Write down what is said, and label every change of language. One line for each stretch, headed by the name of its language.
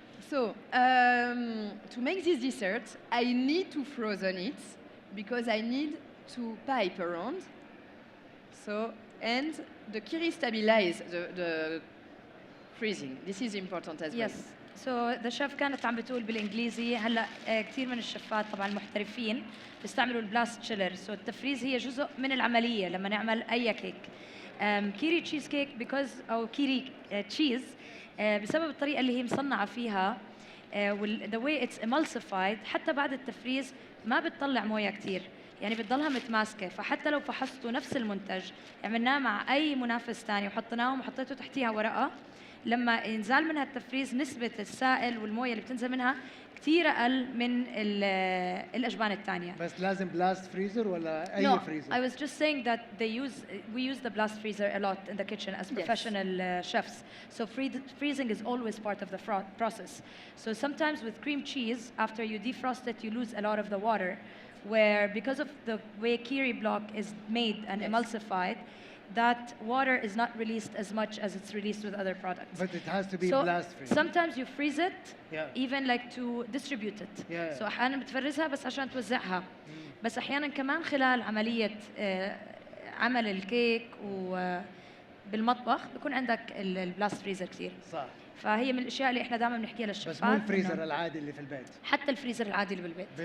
English: So, to make this dessert, I need to frozen it because I need to pipe around. So, and the kiri stabilize the freezing. This is important as well. Yes. So the chef
Arabic: كانت عم بتقول بالانجليزي هلا كثير من الشفات طبعا المحترفين بيستعملوا البلاست تشيلر، سو التفريز هي جزء من العمليه لما نعمل اي كيك. كيري تشيز كيك because او كيري تشيز بسبب الطريقه اللي هي مصنعه فيها
English: the way it's emulsified،
Arabic: حتى بعد التفريز ما بتطلع مويه كثير، يعني بتضلها متماسكه. فحتى لو فحصتوا نفس المنتج عملناه مع اي منافس ثاني وحطيناهم وحطيتوا تحتيها ورقه، لما ينزال منها التفريز نسبه السائل والمويه اللي بتنزل منها كثير اقل من الاجبان الثانيه. بس لازم بلاست فريزر ولا اي
English: No,
Arabic: فريزر؟
English: I was just saying that we use the blast freezer a lot in the kitchen as professional chefs. So freezing is always part of the process. So sometimes with cream cheese, after you defrost it, you lose a lot of the water, where because of the way kiri block is made and emulsified, that water is not released as much as it's released with other products. But it has to be So blast freezer. sometimes you freeze it, Yeah. even like to distribute it. Yeah.
Arabic: So أحيانا بتفرزها بس عشان توزعها. بس أحيانا كمان خلال عملية عمل الكيك وبالمطبخ بيكون عندك البلاست فريزر كثير. صح. فهي من الأشياء اللي إحنا دائما بنحكيها للشفات. بس مو الفريزر العادي اللي في البيت. حتى الفريزر العادي اللي بالبيت.